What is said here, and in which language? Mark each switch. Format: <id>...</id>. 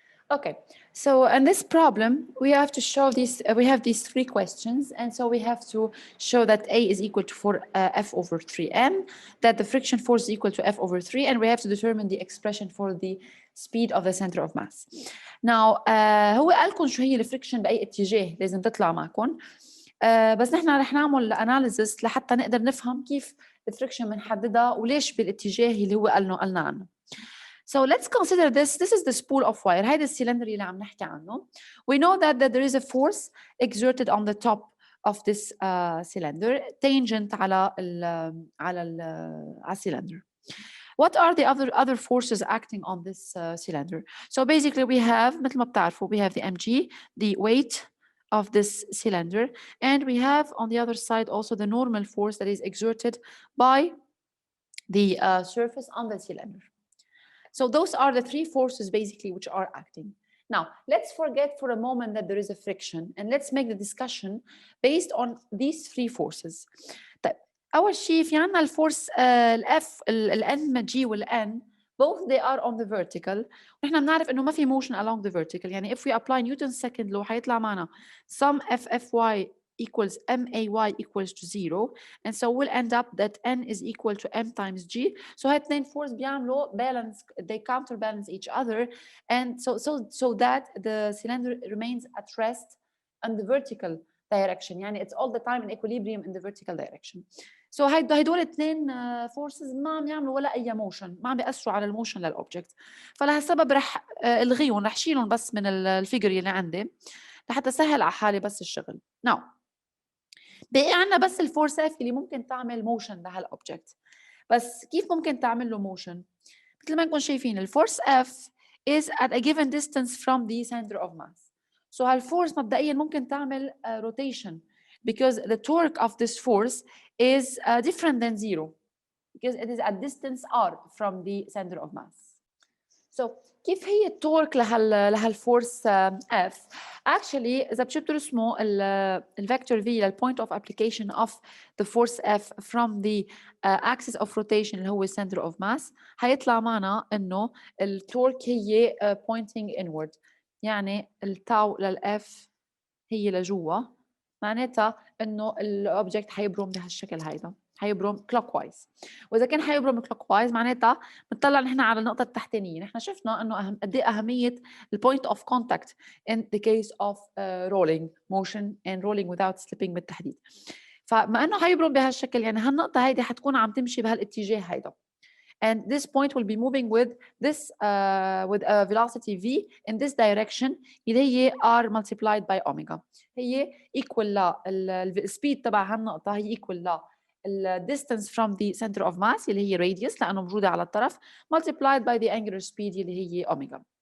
<en>Okay, so in this problem, we have to show these, we have these three questions. And so we have to show that A is equal to 4F over 3M, that the friction force is equal to F over 3, and we have to determine the expression for the speed of the center of mass.</en> <ar>Now, هو قالكم شو هي الفريكشن بأي اتجاه لازم تطلع معكم. بس نحن رح نعمل اناليزس لحتى نقدر نفهم كيف الفريكشن بنحددها وليش بالاتجاه اللي هو قلنا عنه.</ar> <en>So let's consider this. This is the spool of wire.</en> <ar>هيدا السلندر اللي عم نحكي عنه.</ar> <en>We know that there is a force exerted on the top of this cylinder, tangent على cylinder. What are the other forces acting on this cylinder? So basically we have</en> <ar>مثل ما بتعرفوا</ar> <en>we have the mg, the weight of this cylinder, and we have on the other side also the normal force that is exerted by the surface on the cylinder. So those are the three forces basically which are acting. Now, let's forget for a moment that there is a friction, and let's make the discussion based on these three forces.</en> <ar>طيب أول شيء في عنا الفورس الF الN G والN,</ar> <en>both they are on the vertical.</en> <ar>ونحن بنعرف إنه ما في</ar> <en>motion along the vertical. يعني if we apply Newton's second law</en> <ar>حيطلع معنا</ar> <en>sum FFy equals MAY equals to 0, and so we'll end up that N is equal to M times G. So</en> <ar>هاي اثنين</ar> <en>force</en> <ar>بيعملوا</ar> <en>balance, they counterbalance each other, and so that the cylinder remains at rest in the vertical direction. يعني it's all the time in equilibrium in the vertical direction.</en> <ar>So هدول اثنين forces ما عم يعملوا ولا أي motion، ما عم بيأثروا على الموشن للأوبجكت. فلهالسبب رح الغيهم، رح شيلهم بس من الفيجر اللي عندي لحتى سهل على حالي بس الشغل. Now بقي عنا بس الفورس اف اللي ممكن تعمل موشن لهالاوبجكت. بس كيف ممكن تعمل له موشن؟ مثل ما نكون شايفين الفورس اف</ar> <en>is at a given distance from the center of mass. So</en> <ar>هالفورس مبدئيا ممكن تعمل</ar> <en>rotation because the torque of this force is different than zero because it is at distance r from the center of mass. So</en> <ar>كيف هي التورك لهالفورس F؟</ar> <en>Actually</en> <ar>إذا بتشوفوا ترسموا الفيكتور V</ar> <en>للpoint of application of the force F from the axis of rotation اللي هو center of mass،</en> <ar>هيطلع معنا إنه التورك هي</ar> <en>pointing inward.</en> <ar>يعني التاو للF هي لجوا، معناتها إنه الأوبجكت حيبرم بهالشكل هيدا، حيبرم clockwise. وإذا كان حيبرم clockwise معناتها بنطلع نحن على النقطة التحتانية. نحن شفنا إنه قد إيه أهمية</ar> <en>point of contact in the case of rolling motion and rolling without slipping</en> <ar>بالتحديد. فما إنه حيبرم بهالشكل يعني هالنقطة هيدي حتكون عم تمشي بهالاتجاه هيدا.</ar> <en>And this point will be moving with this with a velocity v in this direction</en> <ar>اللي هي</ar> <en>r multiplied by omega.</en> <ar>هي equal السبيد تبع هالنقطة هي equal ل</ar> <en>distance from the center of mass</en> <ar>اللي هي radius لأنه موجودة على الطرف</ar> <en>multiplied by the angular speed</en> <ar>اللي هي omega.</ar>